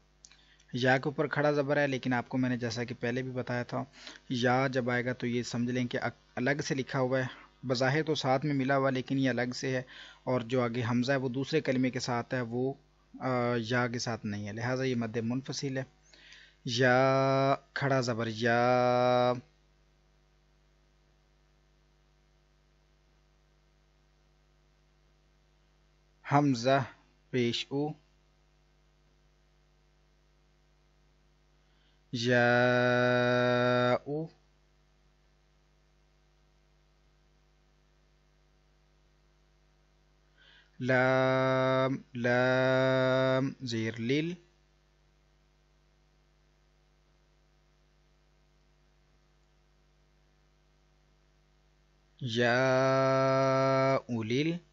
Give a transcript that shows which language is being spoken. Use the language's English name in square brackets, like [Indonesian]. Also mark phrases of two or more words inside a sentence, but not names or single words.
[Urdu] یا کے اوپر کھڑا زبر ہے، لیکن آپ کو میں نے جیسا کہ پہلے بھی بتایا تھا، یا جب آئے گا تو یہ سمجھ لیں کہ الگ سے لکھا ہوا ہے، بظاہر تو ساتھ میں ملا ہوا لیکن یہ الگ سے ہے، اور جو آگے حمزہ ہے وہ دوسرے کلمے کے ساتھ ہے، وہ یا کے ساتھ نہیں ہے، لہٰذا یہ مد منفصل ہے۔ یا کھڑا زبر یا، حمزہ پیش او، یا او، لام لام زیر لیل، یا اولیل،